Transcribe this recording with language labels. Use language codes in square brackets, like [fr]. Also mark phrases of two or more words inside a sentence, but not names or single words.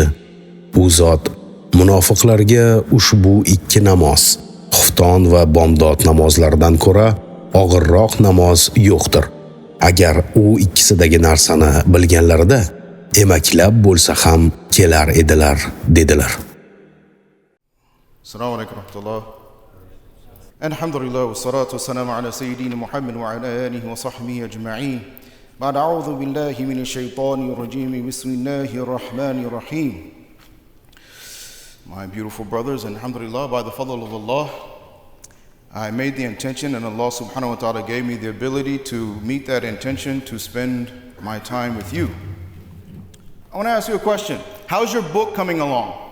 [uz] U zot munofiqlarga ushbu ikki namoz, xufton va bomdod namozlaridan ko'ra og'irroq namoz yo'qdir. Agar u ikkisidagi narsani bilganlarida emaklab bo'lsa ham kelar edilar dedilar. [ar] السلام عليكم ورحمة الله. الحمد لله والصلاة والسلام على سيدنا محمد وعلى آله وصحبه أجمعين. بعد أعوذ بالله من الشيطان الرجيم. بسم الله الرحمن الرحيم. [en] My beautiful brothers, alhamdulillah, by the fadl of Allah, I made the intention and Allah [ar] سبحانه وتعالى [en] gave me the ability to meet that intention to spend my time with you. I want to ask you a question. How's your book coming along?